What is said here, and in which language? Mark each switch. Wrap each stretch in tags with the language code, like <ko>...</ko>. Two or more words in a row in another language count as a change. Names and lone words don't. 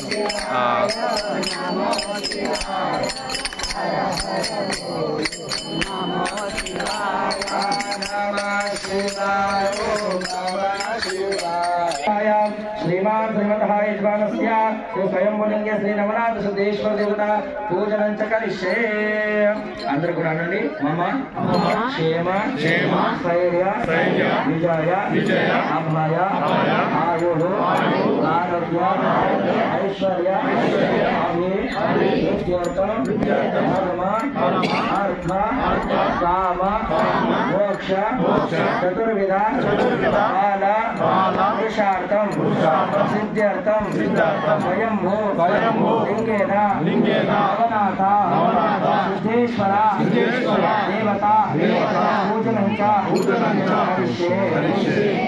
<sa>शिवाय ओम नमः शिवाय। श्रीमान श्रीमतः यजमानस्य श्री स्वयंभुलिंगे श्री नवनाथ सिद्धेश्वर देवता पूजनं च करिष्ये।</sa> <te>అందరూ కూడా అనండి</te> <sa>మమ క్షేమ స్థైర్య విజయ అభయ ఆయుడు ఆరోగ్య ఐశ్వర్య అభివృద్ధ్యర్థం ధర్మ అర్థ కామ మోక్ష చతుర్విధ కాల పురుషార్థం సిద్ధ్యర్థం స్వయంభూ లింగేన నవనాథ సిద్ధేశ్వర దేవతా పూజనం చ కరిష్యే।</sa>